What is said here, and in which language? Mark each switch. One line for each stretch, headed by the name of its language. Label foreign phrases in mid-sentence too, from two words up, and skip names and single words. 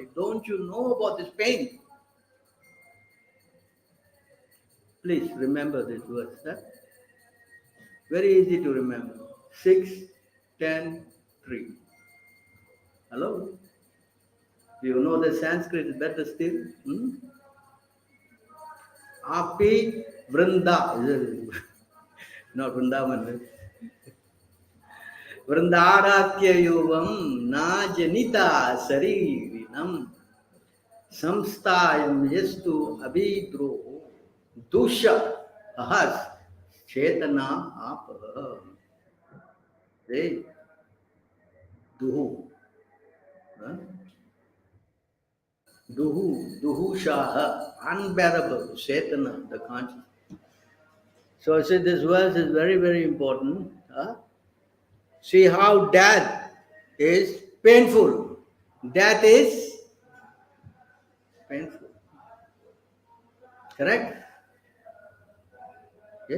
English: Don't you know about this pain? Please remember this verse. Huh? Very easy to remember. 6, 10, 3. Hello? Do you know the Sanskrit better still?
Sanskrit: Api Vrinda.
English: Not Vrindavan.
Sanskrit: Vrindaratyayuvam na janita saririnam samstayam yastu abhidro dusha ahas chetana apa. Hey, duhu. Huh? Duhu shaha,
English: unbearable, chetana, the consciousness. So I said this verse is very, very important. Huh? See how death is painful. Death is painful. Correct? Yes?